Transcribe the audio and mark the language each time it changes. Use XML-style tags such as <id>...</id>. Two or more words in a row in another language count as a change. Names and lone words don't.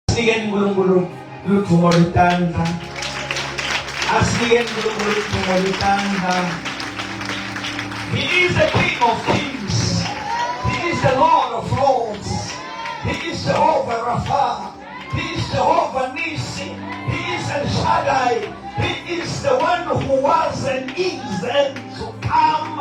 <ss>Asinikeni uNkulunkulu luthumo lutandla. Asinikeni uNkulunkulu luthumo lutandla.</ss> <en>He is the King of Kings. He is the Lord of Lords. He is Jehovah Rapha. He is Jehovah Nisi. He is El Shaddai. He is the one who was and is and to come.</en>